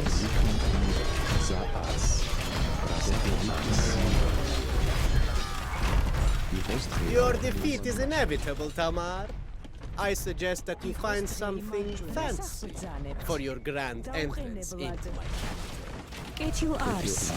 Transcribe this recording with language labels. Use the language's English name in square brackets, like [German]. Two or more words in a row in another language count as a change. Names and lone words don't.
[Georgian] მზა არს. [English] Your defeat is inevitable, Tamar. I suggest that you find something fancy for your grand entrance into my [Georgian] კეთილ არს.